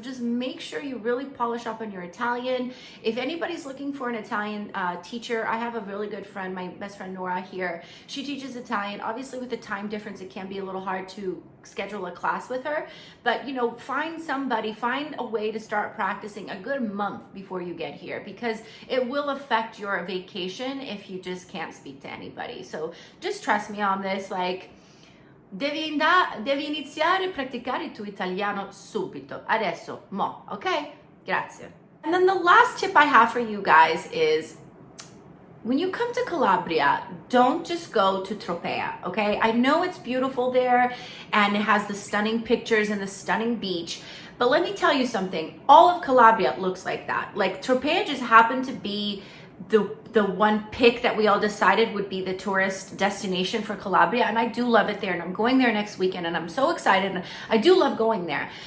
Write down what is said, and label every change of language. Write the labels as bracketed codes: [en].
[en] So just make sure you really polish up on your Italian. If anybody's looking for an Italian teacher, I have a really good friend, my best friend Nora here. She teaches Italian. Obviously with the time difference, it can be a little hard to schedule a class with her, but you know, find somebody, find a way to start practicing a good month before you get here, because it will affect your vacation if you just can't speak to anybody. So just trust me on this. [it] Like, devi iniziare a praticare il tuo italiano subito. Adesso, mo, okay? Grazie. [en] And then the last tip I have for you guys is, when you come to Calabria, don't just go to Tropea, okay? I know it's beautiful there and it has the stunning pictures and the stunning beach, but let me tell you something. All of Calabria looks like that. Like, Tropea just happened to be the one pick that we all decided would be the tourist destination for Calabria, and I do love it there, and I'm going there next weekend, and I'm so excited, and I do love going there.